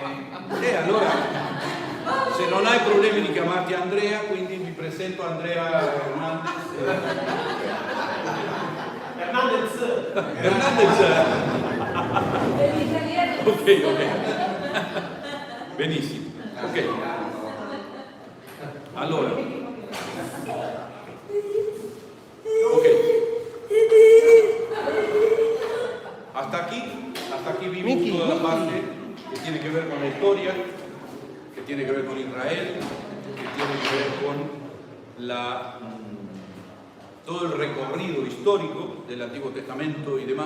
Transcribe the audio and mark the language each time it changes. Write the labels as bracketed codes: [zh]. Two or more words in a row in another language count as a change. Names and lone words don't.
[it] E allora, se non hai problemi di chiamarti Andrea, quindi vi presento Andrea Hernandez. Hernandez. Ok. Benissimo. Ok. Allora. Ok. [es] Hasta aquí vimos toda la parte que tiene que ver con la historia, que tiene que ver con Israel, que tiene que ver con todo el recorrido histórico del Antiguo Testamento y demás.